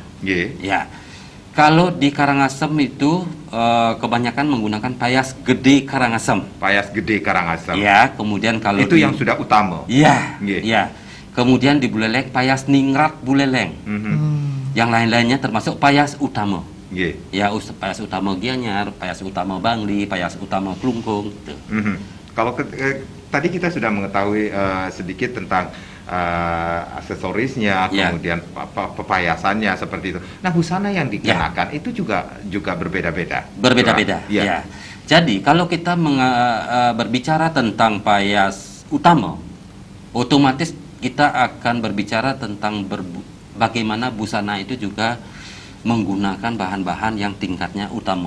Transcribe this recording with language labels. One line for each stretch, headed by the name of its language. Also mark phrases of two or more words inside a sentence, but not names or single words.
Indonesian: Ya. Kalau di Karangasem itu kebanyakan menggunakan Payas Gede Karangasem. Payas Gede Karangasem. Ya, kemudian kalau itu yang sudah utama. Ya. Ya. Kemudian di Buleleng Payas Ningrat Buleleng. Yang lain-lainnya termasuk Payas Utama. Ya, Payas Utama Gianyar, Payas Utama Bangli, Payas Utama Klungkung. Gitu. Kalau tadi kita sudah mengetahui sedikit tentang aksesorisnya, kemudian pepayasannya seperti itu. Nah, busana yang dikenakan itu juga berbeda-beda. Berbeda-beda. Ya. Jadi kalau kita berbicara tentang Payas Utama, otomatis kita akan berbicara tentang bagaimana busana itu juga menggunakan bahan-bahan yang tingkatnya utama.